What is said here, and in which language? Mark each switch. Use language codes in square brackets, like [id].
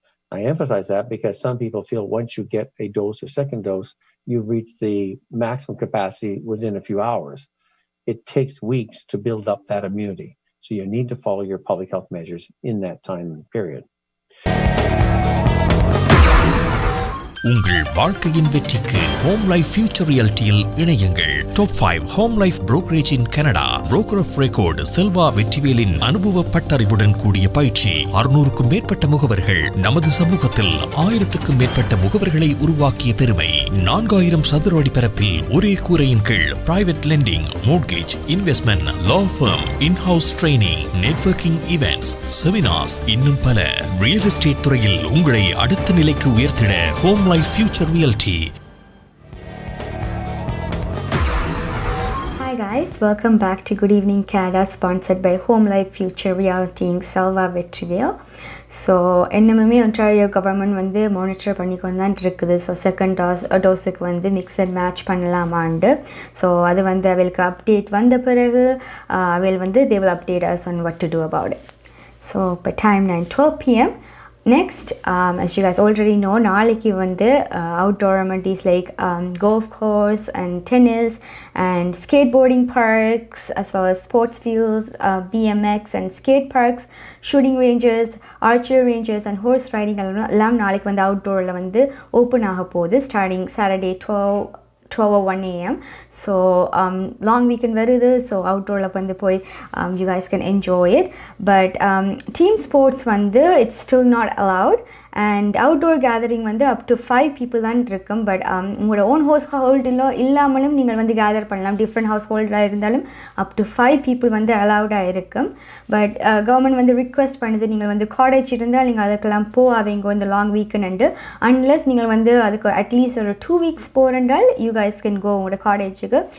[en] I emphasize that because some people feel once you get a dose or second dose, you've reached the maximum capacity within a few hours. It takes weeks to build up that immunity. So you need to follow your public health measures in that time period. [ta] உங்கள் வாழ்க்கையின் வெற்றிக்கு home life future ரியாலிட்டியில் இணையுங்கள். Top 5 home life brokerage in Canada. Broker of record Selva வெற்றிவேலின் அனுபவ பட்டறிவுடன் கூடிய பயிற்சி. 600க்கும் மேற்பட்ட முகவர்கள் நமது சமூகத்தில் 1000க்கும் மேற்பட்ட முகவர்களை உருவாக்கிய பெருமை. 4000 சதுர அடி பரப்பில் ஒரே கூரையின் கீழ் பிரைவேட் லெண்டிங், மோர்ட்கேஜ், இன்வெஸ்ட்மெண்ட், லா firm, in-house training, networking events, seminars, இன்னும் பல. ரியல் எஸ்டேட் துறையில் உங்களை அடுத்த நிலைக்கு உயர்த்திட home Future Realty. [en] Hi guys, welcome back to Good Evening Canada, sponsored by Home Life Future Realty in Selva Victorville. [ta] So இன்னுமே Ontario government வந்து monitor பண்ணி கொண்டு தான் இருக்குது. ஸோ செகண்ட் டோஸுக்கு வந்து மிக்ஸ் அண்ட் மேட்ச் பண்ணலாமாண்டு. ஸோ அது வந்து அவளுக்கு அப்டேட் வந்த பிறகு அவள் வந்து [en] they will update us on what to do about it. So இப்போ time 9:12 p.m. Next, as you guys already know, நாளைக்கு வந்து outdoor amenities like golf course and tennis and skateboarding parks as well as sports fields, BMX and skate parks, shooting ranges, archery ranges and horse riding [ta] எல்லாம் நாளைக்கு வந்து outdoorல வந்து open ஆக போகுது [en] starting Saturday 12:01 a.m. So long weekend [ta] வருது, [en] so outdoorல வந்து போய் you guys can enjoy it, but team sports வந்து it's still not allowed, and outdoor gathering வந்து up to 5 people தான் இருக்கும். [ta] பட் உங்களோட ஓன் ஹவுஸ் ஹோல்டிலோ இல்லாமலும் நீங்கள் வந்து கேதர் பண்ணலாம். டிஃப்ரெண்ட் ஹவுஸ் ஹோல்டாக இருந்தாலும் [en] up to 5 people [ta] வந்து அலவுடாக இருக்கும். பட் கவர்மெண்ட் வந்து ரிக்வெஸ்ட் பண்ணுது, நீங்கள் வந்து காலேஜ் இருந்தால் நீங்கள் அதுக்கெல்லாம் போகாதீங்க இந்த லாங் வீக்கெண்டு, அன்லெஸ் நீங்கள் வந்து அதுக்கு அட்லீஸ்ட் ஒரு 2 weeks போகிறண்டால் [en] you guys can go [ta] உங்களோட காலேஜுக்கு.